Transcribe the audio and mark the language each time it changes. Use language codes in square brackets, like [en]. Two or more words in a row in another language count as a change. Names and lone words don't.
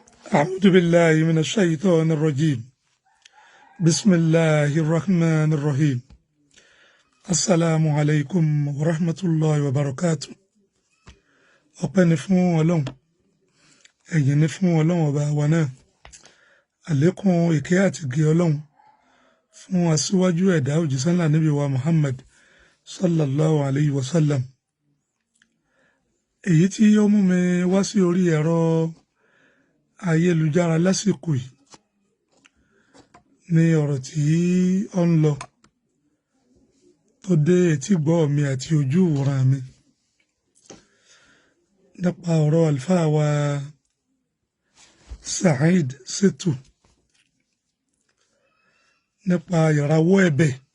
[ar] أعوذ بالله من الشيطان الرجيم. بسم الله الرحمن الرحيم. السلام عليكم ورحمة الله وبركاته. [yo] ọpẹ́ ni fún Ọlọ́run, ẹ̀yìn ni fún Ọlọ́run ọba wa náà, àlékún ìkẹ́ àti ìgẹ́ Ọlọ́run fún aṣíwájú ẹ̀dá òjíṣẹ́ ńlá Nábì wa Muhammad [ar] صلى الله عليه وسلم. [yo] èyí tí ó mú mi wá sí orí ẹ̀rọ ayélujára lásìkò yìí ní ọ̀rọ̀ tí ó ń lọ tó dé etígbọ́ mi àti ojú ìwòran mi nípa ọ̀rọ̀ àlùfáà wa Saheed Shittu nípa ìrawọ́ ẹ̀bẹ̀.